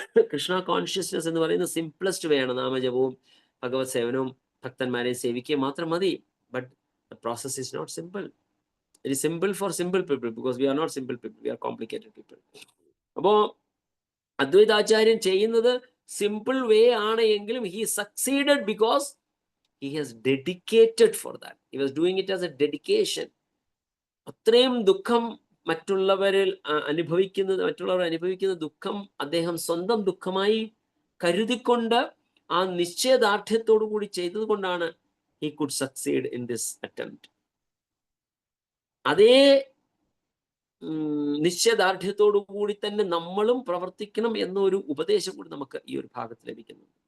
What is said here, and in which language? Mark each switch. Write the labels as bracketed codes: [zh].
[ml] Krishna consciousness എന്ന് പറയുന്ന simplest വേ ആണ്. നാമജപവും ഭഗവത് സേവനവും ഭക്തന്മാരെ സേവിക്കുക മാത്രം മതി. [en] But the process is not simple. It is simple for simple people because we are not simple people, we are complicated people. [ml] അപ്പോ അദ്വൈതാചാര്യൻ ചെയ്യുന്നത് സിമ്പിൾ വേ ആണ് എങ്കിലും [en] he succeeded because he has dedicated for that. He was doing it as a dedication. [ml] അത്രയും ദുഃഖം മറ്റുള്ളവർ അനുഭവിക്കുന്ന ദുഃഖം അദ്ദേഹം സ്വന്തം ദുഃഖമായി കരുതിക്കൊണ്ട് ആ നിശ്ചയദാർഢ്യത്തോടു കൂടി ചെയ്തത് കൊണ്ടാണ് [en] he could succeed in this attempt. [ml] അതേ നിശ്ചയദാർഢ്യത്തോടു കൂടി തന്നെ നമ്മളും പ്രവർത്തിക്കണം എന്നൊരു ഉപദേശം കൂടി നമുക്ക് ഈ ഒരു ഭാഗത്ത് ലഭിക്കുന്നു.